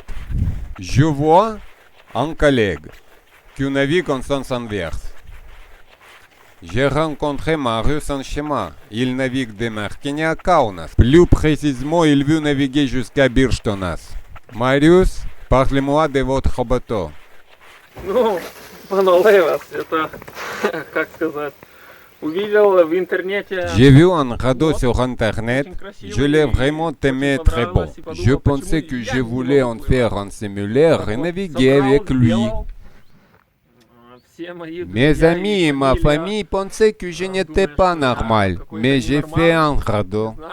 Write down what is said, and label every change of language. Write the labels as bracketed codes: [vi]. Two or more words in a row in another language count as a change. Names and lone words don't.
[fr] Je vois un collègue qui navigue en sens inverse. J'ai rencontré Marius en chemin. Il navigue de Merkini à Kaunas. Plus précisément, il veut naviguer jusqu'à Birshtonas. Marius, parlez-moi de votre bateau. [ru] Ну, понравилось. Это, как сказать, увидел в интернете. [fr] J'ai vu un radeau sur internet, je l'ai vraiment aimé très bon. Je pensais que je voulais en faire un simulaire et naviguer avec lui. Mes amis et ma famille pensaient que je n'étais pas normal, mais j'ai fait un radeau.